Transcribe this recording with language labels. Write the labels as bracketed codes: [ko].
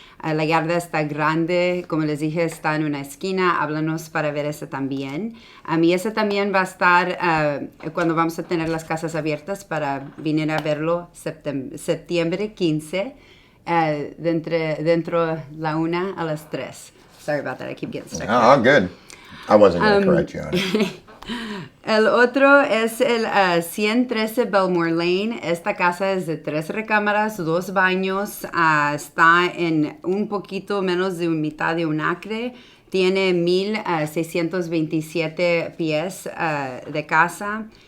[es] La yarda está grande, como les dije, está en una esquina. Háblanos para ver ese también. Y ese también va a estar cuando vamos a tener las casas abiertas para venir a verlo septiembre 15, dentro la 1 a las 3. [en] Sorry about that, I keep getting stuck. Oh, good. I wasn't going to correct you on it. [es] El otro es el 113 Belmore Lane. Esta casa es de 3 recámaras, 2 baños. Está en un poquito menos de mitad de un acre. Tiene 1627 pies de casa.